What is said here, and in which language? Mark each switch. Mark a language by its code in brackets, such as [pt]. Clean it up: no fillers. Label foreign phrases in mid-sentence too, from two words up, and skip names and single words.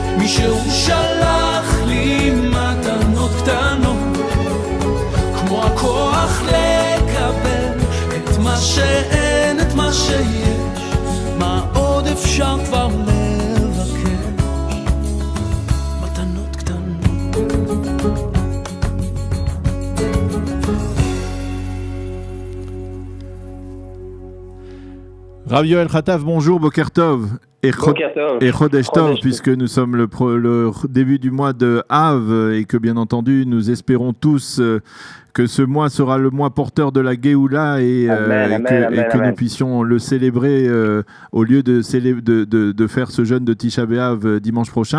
[he] שהוא שלח לי מתנות קטנות, כמו הכוח לקבל את מה שאין, את מה שיש, מה עוד אפשר כבר לבקש, מתנות קטנות. [fr] Rav Yoel Khataf, bonjour, [he] בוקר טוב. [fr] Et [he] חודש טוב, [fr] puisque nous sommes le début du mois de Av et que bien entendu nous espérons tous que ce mois sera le mois porteur de la Géoula et que nous puissions le célébrer au lieu de faire ce jeûne de Tisha B'Av dimanche prochain.